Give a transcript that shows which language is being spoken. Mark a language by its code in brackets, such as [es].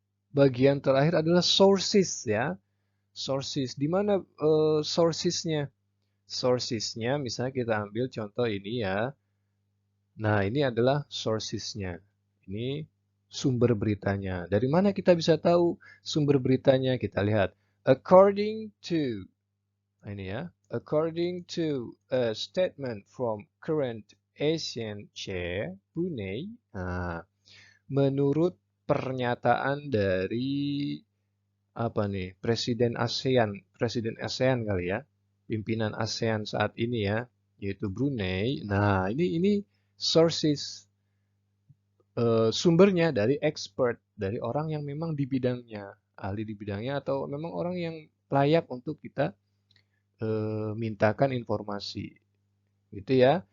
[id] Bagian terakhir adalah sources ya. Sources, di mana sourcesnya? Sourcesnya, misalnya kita ambil contoh ini ya. Nah, ini adalah sourcesnya. Ini sumber beritanya. Dari mana kita bisa tahu sumber beritanya? Kita lihat. [en] According to, [id] nah ini ya. [en] According to a statement from current Asian Chair Brunei. [id] Nah, menurut pernyataan dari apa nih Presiden ASEAN kali ya, pimpinan ASEAN saat ini ya, yaitu Brunei. Nah, ini sources sumbernya dari expert, dari orang yang memang di bidangnya, ahli di bidangnya atau memang orang yang layak untuk kita mintakan informasi. Gitu ya.